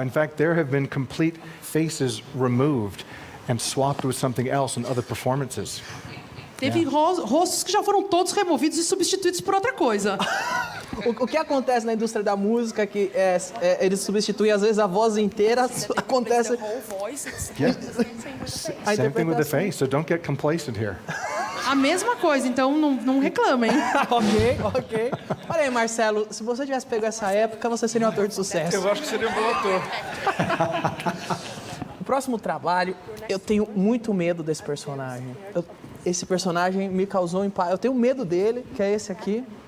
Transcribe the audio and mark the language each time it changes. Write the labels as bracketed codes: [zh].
[en] In fact, there have been complete faces removed and swapped with something else in other performances. [pt] Teve rostos que já foram todos removidos e substituídos por outra coisa. O que acontece na indústria da música que eles substituem às vezes a voz inteira, acontece [en] Same thing with the face, so don't get complacent here. [pt] A mesma coisa, então não reclamem. Ok. Olha aí, Marcelo, se você tivesse pego essa época, você seria um ator de sucesso. Eu acho que seria um bom ator. O próximo trabalho, eu tenho muito medo desse personagem. Esse personagem me causou impacto. Eu tenho medo dele, que é esse aqui.